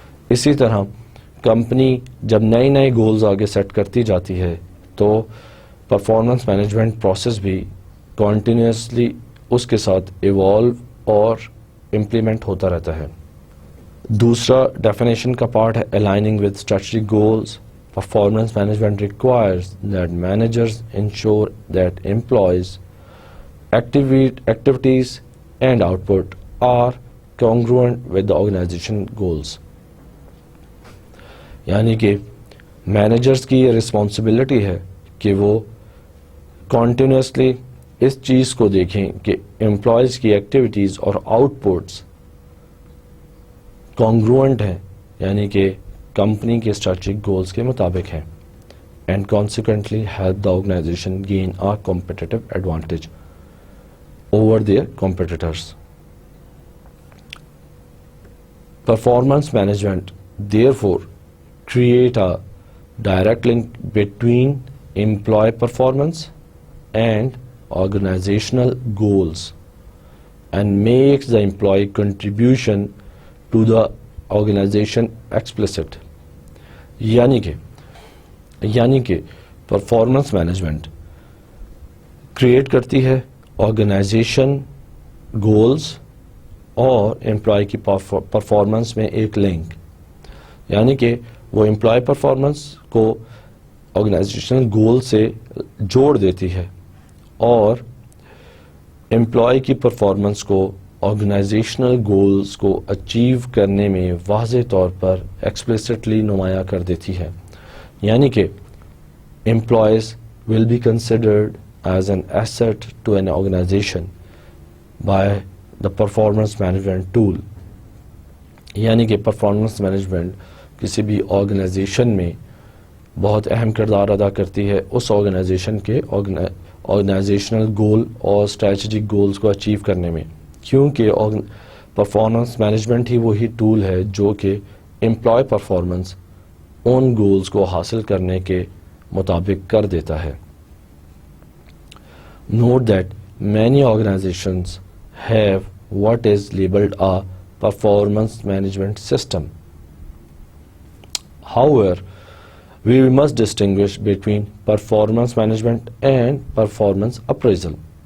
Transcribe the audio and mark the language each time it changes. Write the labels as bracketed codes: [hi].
[ur] اسی طرح کمپنی جب نئے گولز آگے سیٹ کرتی جاتی ہے تو پرفارمنس مینجمنٹ پروسیس بھی کنٹینیوسلی اس کے ساتھ ایوالو اور امپلیمنٹ ہوتا رہتا ہے. دوسرا ڈیفینیشن کا پارٹ ہے [en] Aligning with strategic goals. Performance management requires that managers ensure that employees' activities and output are congruent with the organization goals. [ur] یعنی کہ مینیجرز کی یہ رسپانسبلٹی ہے کہ وہ کنٹینیوسلی اس چیز کو دیکھیں کہ امپلائیز کی ایکٹیویٹیز اور آؤٹ پٹس کانگروئنٹ ہیں، یعنی کہ کمپنی کے اسٹریٹجک گولز کے مطابق ہیں، [en] And consequently help the organization gain a competitive advantage over their competitors. Performance management therefore create a direct link between employee performance and organizational goals and makes the employee contribution to the organization explicit. [ur] یعنی کہ performance management create کرتی ہے organization goals اور employee کی performance میں ایک link, یعنی کہ وہ امپلائی پرفارمنس کو آرگنائزیشنل گول سے جوڑ دیتی ہے اور امپلائی کی پرفارمنس کو آرگنائزیشنل گولز کو اچیو کرنے میں واضح طور پر ایکسپلیسٹلی نمایاں کر دیتی ہے. یعنی کہ [en] employees will be considered as an asset to an organization by the performance management tool. [ur] یعنی کہ پرفارمنس مینجمنٹ کسی بھی آرگنائزیشن میں بہت اہم کردار ادا کرتی ہے اس آرگنائزیشن کے آرگنائزیشنل گول اور اسٹریٹجک گولز کو اچیو کرنے میں، کیونکہ پرفارمنس مینجمنٹ ہی وہی ٹول ہے جو کہ امپلائی پرفارمنس ان گولز کو حاصل کرنے کے مطابق کر دیتا ہے. [en] Note that many organizations have what is labelled a performance management system. However, we must distinguish between performance management and performance appraisal.